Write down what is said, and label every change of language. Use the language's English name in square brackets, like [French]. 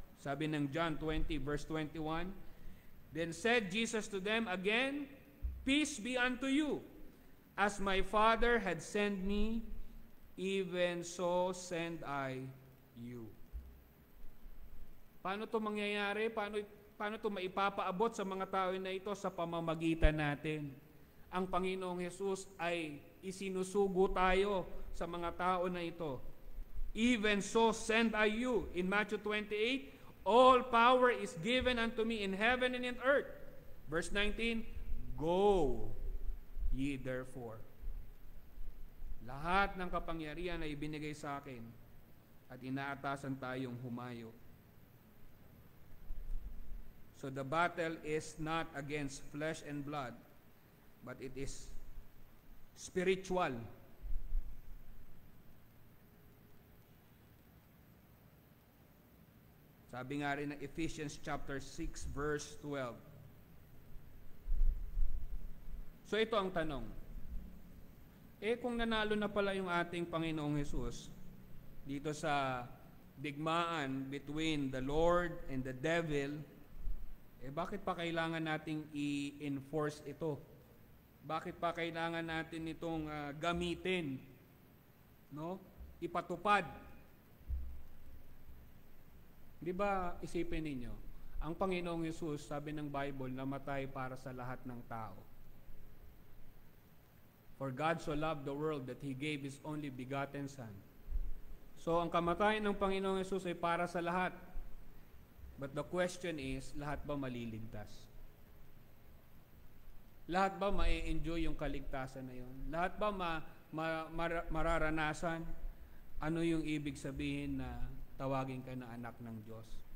[English] Sabi ng John 20 verse 21, Then said Jesus to them again, Peace be unto you. As my Father had sent me, even so send I you. [Filipino] Paano ito mangyayari? Paano ito maipapaabot sa mga tao na ito? Sa pamamagitan natin. Ang Panginoong Hesus ay isinusugo tayo sa mga tao na ito. [English] Even so send I you. In Matthew 28, all power is given unto me in heaven and in earth. Verse 19, Go ye therefore. [Filipino] Lahat ng kapangyarihan ay ibinigay sa akin at inaatasan tayong humayo. [English] So the battle is not against flesh and blood, but it is spiritual. [Filipino] Sabi nga rin ng Ephesians chapter 6 verse 12. So ito ang tanong. Kung nanalo na pala yung ating Panginoong Hesus dito sa digmaan [English] between the Lord and the devil, [Filipino] bakit pa kailangan nating i-enforce ito? Bakit pa kailangan natin itong gamitin? No? Ipatupad. Di ba isipin ninyo, ang Panginoong Hesus, sabi ng Bible, namatay para sa lahat ng tao. [English] For God so loved the world that He gave His only begotten Son. [Filipino] So, ang kamatayan ng Panginoong Hesus ay para sa lahat. [English] But the question is, [Filipino] lahat ba maliligtas? Lahat ba ma-enjoy yung kaligtasan na yun? Lahat ba mararanasan ano yung ibig sabihin na tawagin ka na anak ng Diyos?